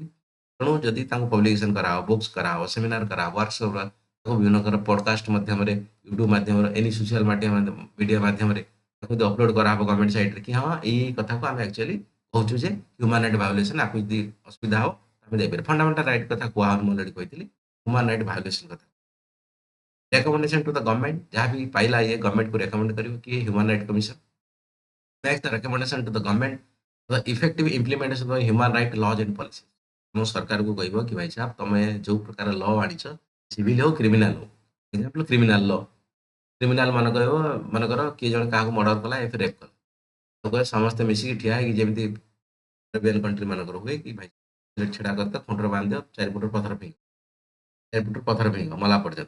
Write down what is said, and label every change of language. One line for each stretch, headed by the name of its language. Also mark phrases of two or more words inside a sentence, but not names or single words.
Odia: ତେଣୁ ଯଦି ତାଙ୍କୁ ପବ୍ଲିକେସନ୍ କରାହବ, ବୁକ୍ସ କରାହବ, ସେମିନାର କରାହବ, ୱାର୍କସପ୍, ତାଙ୍କୁ ବିଭିନ୍ନ ପ୍ରକାର ପଡକାଷ୍ଟ ମାଧ୍ୟମରେ, ୟୁଟ୍ୟୁବ ମାଧ୍ୟମରେ,
English: any social media
Odia: ମାଧ୍ୟମରେ ତାକୁ ଯଦି ଅପଲୋଡ କରାହବ ଗଭର୍ଣ୍ଣମେଣ୍ଟ ସାଇଟ୍ରେ କି ହଁ ଏଇ କଥାକୁ ଆମେ ଆକ୍ଚୁଆଲି କହୁଛୁ ଯେ
English: human right violation,
Odia: ଆକୁ ଯଦି ଅସୁବିଧା ହବ ଆମେ ଦେଇପାରିବା।
English: fundamental right
Odia: କଥା କୁହା ହଉନି, ମୁଁ ଅଲରେଡି କହିଥିଲି,
English: human right violation
Odia: କଥା।
English: recommendation to the government,
Odia: ଯାହା ବି ପାଇଲା ଇଏ ଗଭର୍ଣ୍ଣମେଣ୍ଟକୁ ରେକମେଣ୍ଡ କରିବ କି
English: human right commission make the recommendation to the government the effective implementation of human right laws and policies।
Odia: ମୁଁ ସରକାରକୁ କହିବ କି ଭାଇ ସାହେବ ତମେ ଯୋଉ ପ୍ରକାର ଲ ଆଣିଛ, ସିଭିଲ ହଉ କ୍ରିମିନାଲ ହଉ, ଏକ୍ସାମ୍ପଲ
English: criminal law,
Odia: କ୍ରିମିନାଲ ମାନେ କହିବ ମନେକର କିଏ ଜଣେ କାହାକୁ ମର୍ଡର କଲା ଏଫ୍ ରେପ୍ କଲା, ତ କହିବେ ସମସ୍ତେ ମିଶିକି ଠିଆ ହେଇକି ଯେମିତି
English: Arabian country
Odia: ମାନଙ୍କର ହୁଏ କି ଭାଇ ଛିଡା କରିଦିଅ, ଖୁଣ୍ଟରେ ବାନ୍ଧି ଦିଅ, ଚାରିପଟରୁ ପଥର ଫିଙ୍ଗ, ଚାରିପଟରୁ ପଥର ଫିଙ୍ଗ ମଲା ପର୍ଯ୍ୟନ୍ତ।